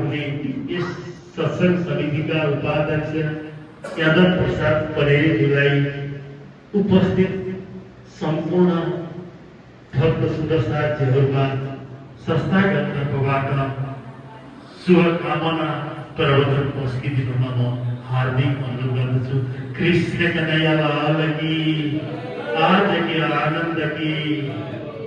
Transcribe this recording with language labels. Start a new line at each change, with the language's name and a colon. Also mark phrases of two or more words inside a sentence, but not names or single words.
Nepali: भने यस सत्संग समितिका उपाध्यक्ष यादव प्रसाद परेलजीलाई उपस्थित सम्पूर्ण भक्त सुदर्शनहरूमा संस्थागत तर्फबाट शुभकामना प्रवचन पस्किदिनुमा म हार्दिक अनुरोध गर्दछु।
Hindi: कृष्ण कन्हैया लाल की, आज के आनंद की।